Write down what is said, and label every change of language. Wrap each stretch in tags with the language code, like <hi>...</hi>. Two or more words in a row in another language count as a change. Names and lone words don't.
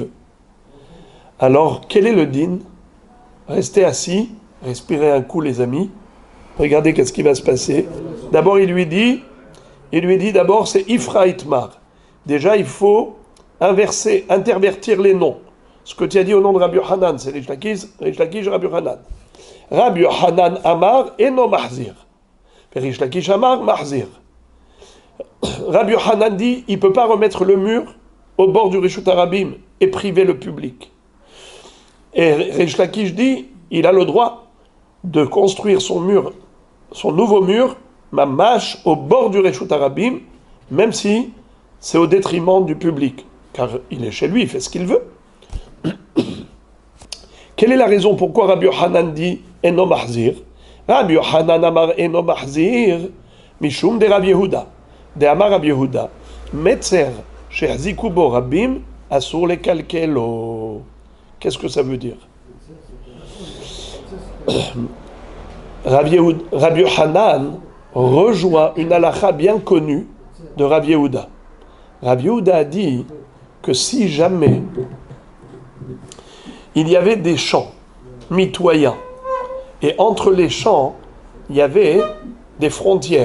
<fr>Alors, quel est le din? Restez assis, respirez un coup les amis, regardez qu'est-ce qui va se passer. D'abord il lui dit d'abord c'est</fr> <arc>איפכא איתמר.</arc> <fr>Déjà il faut intervertir les noms. Ce que tu as dit au nom de Rabbi Yohanan, c'est Rish Lakish Rabbi Yohanan.</fr> <he>רבי יוחנן אמר אינו מחזיר. ריש לקיש אמר מחזיר.</he> <fr>Rabbi Yohanan dit il ne peut pas remettre le mur au bord du</fr> <he>רשות הרבים</he> <fr>et priver le public. Et Rish Lakish dit il a le droit de construire son nouveau mur, mamash, au bord du</fr> <he>רשות הרבים,</he> <fr>même si c'est au détriment du public. Car il est chez lui, il fait ce qu'il veut. Quelle est la raison pourquoi Rabbi Yohanan dit</fr> <he>אינו מחזיר? רבי יוחנן אמר אינו מחזיר, משום דרבי יהודה. דאמר רבי יהודה. מצר שהחזיקו בו רבים, אסור לקלקלו.</he> <fr>Qu'est-ce que ça veut dire? Rabbi Yohanan rejoint une halakha bien connue de Rabbi Yehuda. Rabbi Yehuda a dit que si jamais il y avait des champs mitoyens et entre les champs il y avait des frontières.</fr>